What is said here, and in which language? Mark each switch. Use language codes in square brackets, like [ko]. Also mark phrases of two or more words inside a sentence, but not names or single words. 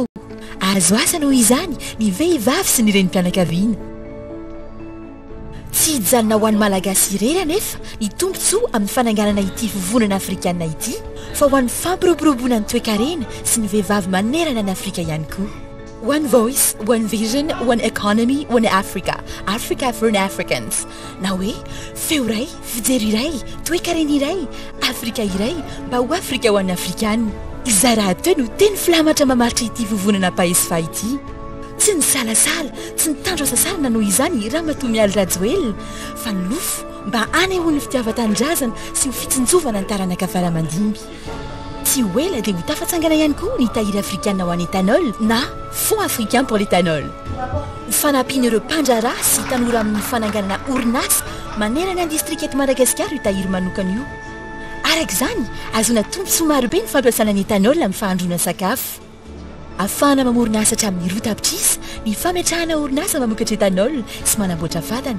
[mg] Azo asa noho izany ny vehivavy sy ny renim-pianakaviana. Tsy hijanona ho an'ny malagasy irery anefa ny tombontsoa amin'ny fananganana ity fivonana afrikanina ity, fa ho an'ny fampiroboroboana ny toe-karena sy ny vehivavy manerana ny Afrika ihany koa. [en] One voice, one vision, one economy, one Africa. Africa for the Africans. [mg] Na hoe, feo iray, fijery iray, toe-karena iray, Afrika iray, mba ho Afrika ho an'ny Afrikanina. Izay raha teo no teny filamatra mamaritra ity fivonana paesifa ity. Tsy ny salasala, tsy ny tandro asasarana noho izany Ramatoa Mialy Rajoelina, fa ny lofo mba anehoany fitiavan-tanindrazana sy ho fitsinjovana ny taranaka faramandimby. Tsy ho ela dia ho tafatsangana ihany koa ny tahiry afrikanina ho an'ny éthanol na [fr] Fonds africain pour l'éthanol. [mg] Ho fanampian'ireo mpandraharaha sy tanora amin'ny fananganana orinasa manerana ny distrika eto Madagasikara io tahiry manokana io. Araka izany, azona tombontsoa marobe ny fampiasana ny éthanol amin'ny fahandroana sakafo. Ahafahana mamorona asa hatramin'ny roa tapitrisa ny fametrahana orinasa mamokatra éthanol sy manamboatra fatana.